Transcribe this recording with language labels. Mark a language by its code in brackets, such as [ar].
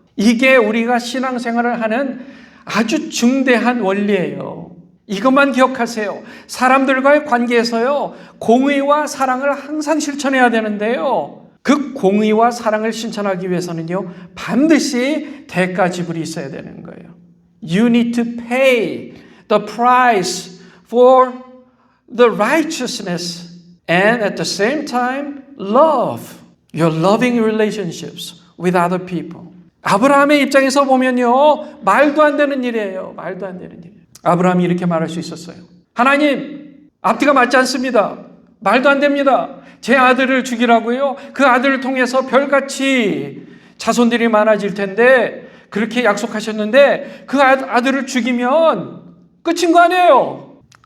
[ko] 이게 우리가 신앙생활을 하는 아주 중대한 원리예요. 이것만 기억하세요. 사람들과의 관계에서요, 공의와 사랑을 항상 실천해야 되는데요, 그 공의와 사랑을 실천하기 위해서는요, 반드시 대가 지불이 있어야 되는 거예요. [en] You need to pay the price for the righteousness and at the same time love your loving relationships with other people. [ko] 아브라함의 입장에서 보면요, 말도 안 되는 일이에요. 말도 안 되는 일. 아브라함이 이렇게 말할 수 있었어요. 하나님, 앞뒤가 맞지 않습니다. 말도 안 됩니다. 제 아들을 죽이라고요? 그 아들을 통해서 별같이 자손들이 많아질 텐데 그렇게 약속하셨는데 그 아들을 죽이면 끝인 거 아니에요?